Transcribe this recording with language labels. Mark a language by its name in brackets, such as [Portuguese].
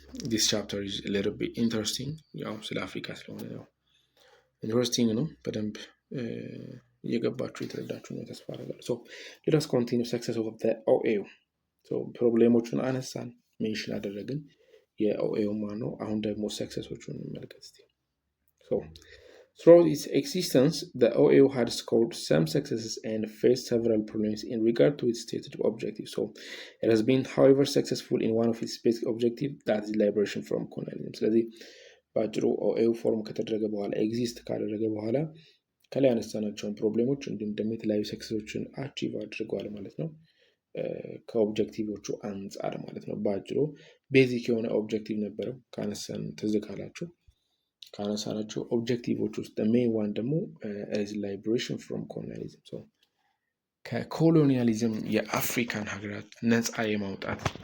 [English] ዲስ ቻፕተር ኢዝ አ ሊትል ቢት ኢንተረስቲንግ። [Amharic] ያው ስለ አፍሪካ ስለሆነ ያው ኢንተረስቲንግ ነው። በደንብ እየገባችሁ የተረዳችሁ ነው ተስፋ አደርጋለሁ። ሌላስ ኮንቲኒው ሰክሰስ ኦፍ ዘ ኦኤዩ። ፕሮብሌሞቹን አነሳን፣ ሜንሽን አደረግን የኦኤዩ ማነው። አሁን ደግሞ ሰክሰሶቹን እንመልከት እስቲ። [English] Throughout its existence, the OAU had scored some successes and faced several problems in regard to its stated objectives. So, it has been, however, successful in one of its basic objectives, that is liberation from colonialism. [Amharic] ስለዚህ በአጭሩ ኦኤዩ ፎርም ከተደረገ በኋላ ኤግዚስት ካደረገ በኋላ ከላይ ያነሳናቸውን ፕሮብሌሞች እንዲሁም ደግሞ የተለያዩ ሰክሰሶችን አቺቭ አድርገዋል ማለት ነው። ከኦብጀክቲቮቹ አንጻር ማለት ነው። በአጭሩ ቤዚክ የሆነ ኦብጀክቲቭ ነበረው ካነሳን ትዝ ካላችሁ ካነሳናቸው ኦብጀክቲቮች ውስጥ ሜን ዋን ደግሞ [English] ላይብሬሽን ፍሮም ኮሎኒያሊዝም፣ [Amharic] ከኮሎኒያሊዝም የአፍሪካን ሀገራት ነፃ የማውጣት